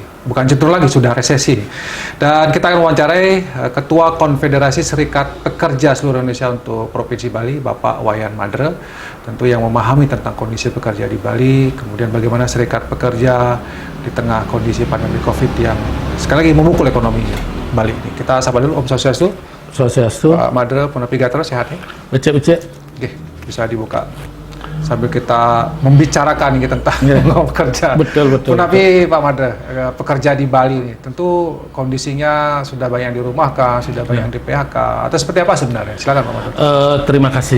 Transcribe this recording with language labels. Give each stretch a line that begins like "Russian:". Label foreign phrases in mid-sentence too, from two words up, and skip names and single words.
Indonesian: Bukan cenderung lagi, sudah resesi. Dan kita akan wawancarai Ketua Konfederasi Serikat Pekerja Seluruh Indonesia untuk Provinsi Bali, Bapak Wayan Madre, tentu yang memahami tentang kondisi pekerja di Bali, kemudian bagaimana serikat pekerja di tengah kondisi pandemi COVID yang sekali lagi memukul ekonomi Bali ini. Kita sapa dulu,
Balinese: Om Swastiastu. Swastiastu.
Indonesian: Pak Madre,
Balinese: Punapi Gatra,
Indonesian: sehat ya?
Balinese: Becek-becek.
Indonesian: Oke, bisa dibuka sambil kita membicarakan ini tentang pekerja. Betul. Tapi Pak Madre, pekerja di Bali ini tentu kondisinya sudah banyak di rumah kah, sudah banyak di PHK, atau seperti apa sebenarnya? Silakan Pak Madre. Terima kasih.